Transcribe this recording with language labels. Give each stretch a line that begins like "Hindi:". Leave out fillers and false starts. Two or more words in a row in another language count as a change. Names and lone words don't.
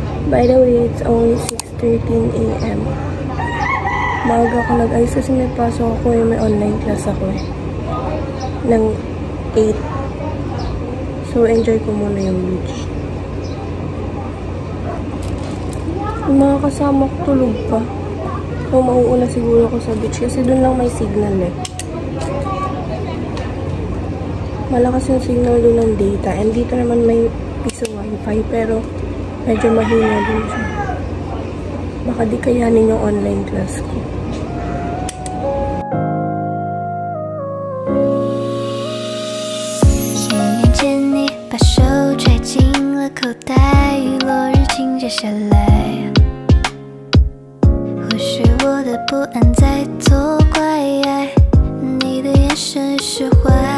English: By the way, it's only 6:13 AM.
Filipino: Maaga ako nag-ayos kasi may pasok ako may
English: online class
Filipino: ako ng 8. So, enjoy ko muna yung beach. Yung mga kasama ko tulog pa. So, mauuna siguro ako sa beach kasi dun lang may signal eh. Malakas yung signal dun ng data. And dito naman may piso wifi pero medyo mahina dun siya. Baka di kayanin yung
English: online class
Filipino: ko.
Chinese: 下来，或许我的不安在作怪，你的眼神释怀，